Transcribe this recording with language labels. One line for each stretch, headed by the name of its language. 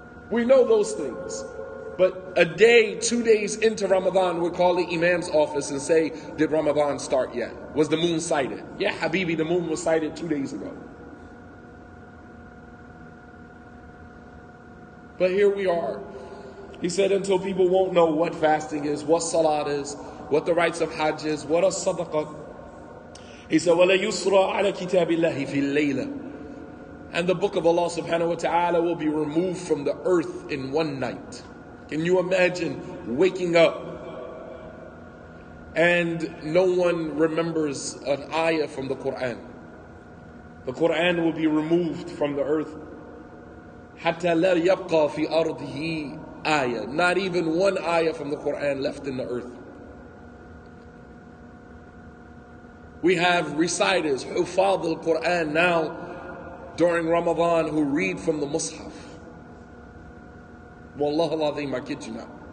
English: We know those things. But a day, 2 days into Ramadan, we'll call the Imam's office and say, did Ramadan start yet? Was the moon sighted? Yeah, Habibi, the moon was sighted 2 days ago. But here we are. He said until people won't know what fasting is, what salat is, what the rites of Hajj is, what is sadaqah. He said,
Arabic: وَلَا يُسْرَى عَلَى كِتَابِ اللَّهِ فِي اللَّيْلَةِ.
English: And the book of Allah subhanahu wa ta'ala will be removed from the earth in one night. Can you imagine waking up and no one remembers an ayah from the Quran? The Quran will be removed from the earth.
Arabic: حَتَّى لَا يَبْقَى فِي أَرْضِهِ ayah.
English: Not even one ayah from the Quran left in the earth. We have reciters, hufad al-Quran now during Ramadan who read from the Mus'haf.
Arabic: Wallah al-Azim,
English: I kid you not.